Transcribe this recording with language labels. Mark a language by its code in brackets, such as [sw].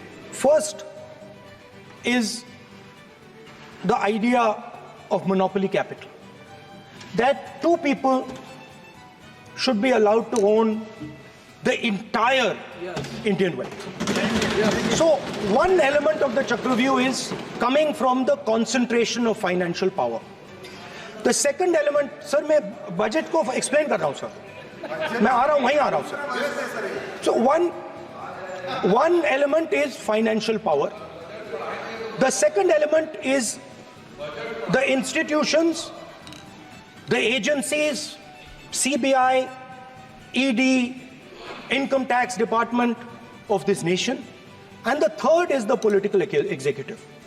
[en] First is the idea of monopoly capital, that 2 people should be allowed to own the entire Indian wealth. So one element of the Chakravyuh is coming from the concentration of financial power. The second element, sir, [hi] मैं budget को explain कर रहा हूँ sir, मैं आ रहा हूँ, वहीं आ रहा हूँ sir. [en] So one element is financial power. The second element is the institutions, the agencies, CBI, ED, Income Tax Department of this nation, and the third is the political executive.